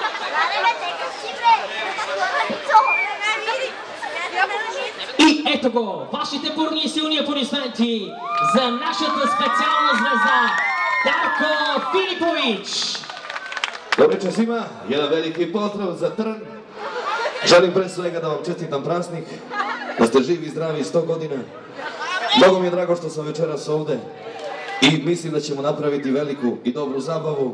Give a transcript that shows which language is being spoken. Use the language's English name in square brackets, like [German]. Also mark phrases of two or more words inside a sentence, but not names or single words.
[Bulgarian] И ето го, вашите бурни и силни аплодисменти за нашата специална звезда Darko Filipović. [Serbian] Dobar večer svima, jedan veliki pozdrav za Trn. Želim pre svega da vam čestitam praznik, da ste živi i zdravi 100 godina. Mnogo mi je drago što sam večeras ovde i mislim da ćemo napraviti veliku i dobru zabavu.